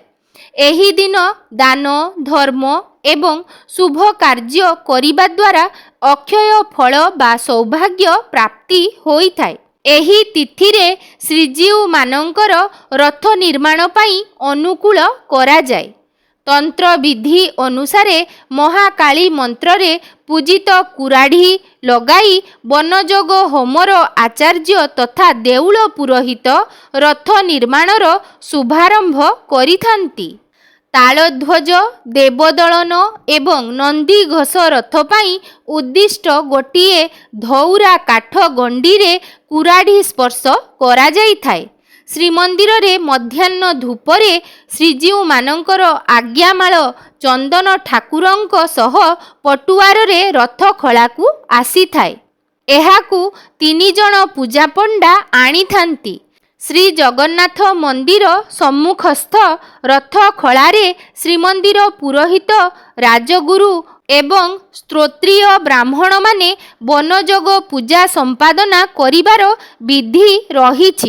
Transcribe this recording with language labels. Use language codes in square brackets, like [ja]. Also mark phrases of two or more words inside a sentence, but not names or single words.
[or] ଏହି ଦିନ ଦାନ ଧର୍ମ ଏବଂ ଶୁଭ କାର୍ଯ୍ୟ କରିବା ଦ୍ୱାରା ଅକ୍ଷୟ ଫଳ ବା ସୌଭାଗ୍ୟ ପ୍ରାପ୍ତି ହୋଇ ଥାଏ। ଏହି ତିଥି ରେ ଶ୍ରୀଜୀଉ ମାନଙ୍କର ରଥ ନିର୍ମାଣ ପାଇଁ ଅନୁକୂଳ କରା ଯାଏ। ତନ୍ତ୍ର ବିଧି ଅନୁସାରେ ମହାକାଳୀ ମନ୍ତ୍ର ରେ ପୂଜିତ କୁରାଢ଼ି ଲଗାଇ ବନଯୋଗ ହୋମର ଆଚାର୍ଯ୍ୟ ତଥା ଦେଉଳ ପୁରୋହିତ ରଥ ନିର୍ମାଣର ଶୁଭାରମ୍ଭ କରିଥାନ୍ତି। ତାଳଧ୍ୱଜ ଦେବଦଳନ ଏବଂ ନନ୍ଦୀ ଘୋଷ ରଥ ପାଇଁ ଉଦ୍ଦିଷ୍ଟ ଗୋଟିଏ ଧଉରା କାଠ ଗଣ୍ଡି ରେ କୁରାଢ଼ି ସ୍ପର୍ଶ କରା ଯାଇ ଥାଏ। ଶ୍ରୀମନ୍ଦିରରେ ମଧ୍ୟାହ୍ନ ଧୂପରେ ଶ୍ରୀଜୀଉମାନଙ୍କର ଆଜ୍ଞାମାଳ ଚନ୍ଦନ ଠାକୁରଙ୍କ ସହ ପଟୁଆରରେ ରଥ ଖଳାକୁ ଆସିଥାଏ। ଏହାକୁ 3 ଜଣ ପୂଜାପଣ୍ଡା ଆଣିଥାନ୍ତି। ଶ୍ରୀ ଜଗନ୍ନାଥ ମନ୍ଦିର ସମ୍ମୁଖସ୍ଥ ରଥ ଖଳାରେ ଶ୍ରୀମନ୍ଦିର ପୁରୋହିତ, ରାଜଗୁରୁ ଏବଂ ସ୍ତ୍ରୋତ୍ରୀୟ ବ୍ରାହ୍ମଣମାନେ ବନଯୋଗ ପୂଜା ସମ୍ପାଦନା କରିବାର ବିଧି ରହିଛି।